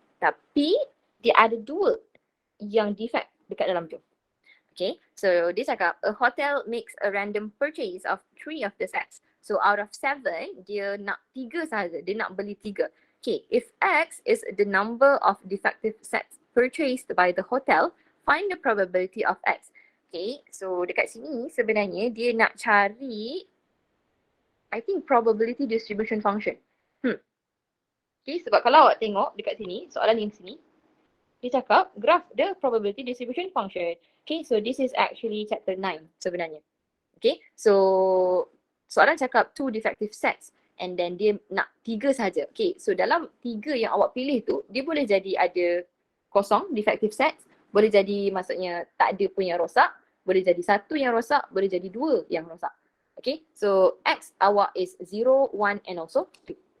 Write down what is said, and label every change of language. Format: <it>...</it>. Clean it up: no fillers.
<ms>Tapi dia ada 2 yang defect dekat dalam tu.</ms> <en>Okay, so</en> <ms>dia cakap</ms> <en>a hotel makes a random purchase of 3 of the sets. So out of 7,</en> <ms>dia nak 3 sahaja. Dia nak beli 3.</ms> <en>Okay, if X is the number of defective sets purchased by the hotel, find the probability of X.</en> <ms>Okay, so dekat sini sebenarnya dia nak cari,</ms> <en>I think,</en> <ms>probability distribution function. Okay, sebab kalau awak tengok dekat sini, soalan yang sini, dia cakap</ms> <en>graph the probability distribution function. Okay, so this is actually chapter 9</en> <ms>sebenarnya.</ms> <en>Okay, so</en> <ms>soalan cakap</ms> <en>2 defective sets and then</en> <ms>dia nak 3 saja. Okay, so dalam 3 yang awak pilih tu, dia boleh jadi ada kosong defective sets, boleh jadi maksudnya tak ada pun yang rosak, boleh jadi 1 yang rosak, boleh jadi 2 yang rosak.</ms> <en>Okay, so X</en> <ms>awak</ms> <en>is 0, 1 and also 2.</en>